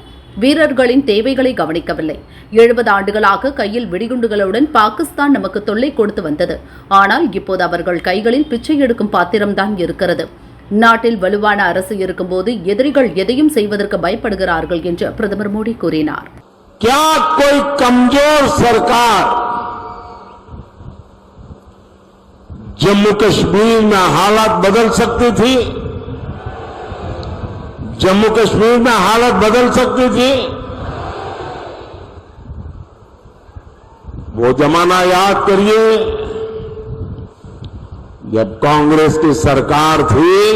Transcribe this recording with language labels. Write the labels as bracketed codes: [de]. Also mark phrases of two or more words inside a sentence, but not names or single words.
[ta] வீரர்களின் தேவைகளை கவனிக்கவில்லை. 70 ஆண்டுகளாக கையில் வெடிகுண்டுகளுடன் பாகிஸ்தான் நமக்கு தொல்லை கொடுத்து வந்தது. ஆனால் இப்போது அவர்கள் கைகளில் பிச்சை எடுக்கும் பாத்திரம்தான் இருக்கிறது. நாட்டில் வலுவான அரசு இருக்கும்போது எதிரிகள் எதையும் செய்வதற்கு பயப்படுகிறார்கள் என்று பிரதமர் மோடி கூறினார். [hi] क्या कोई कमजोर सरकार जम्मू कश्मीर में हालात बदल सकती थी? जम्मू कश्मीर में हालत बदल सकती थी? वो जमाना याद करिए जब कांग्रेस की सरकार थी।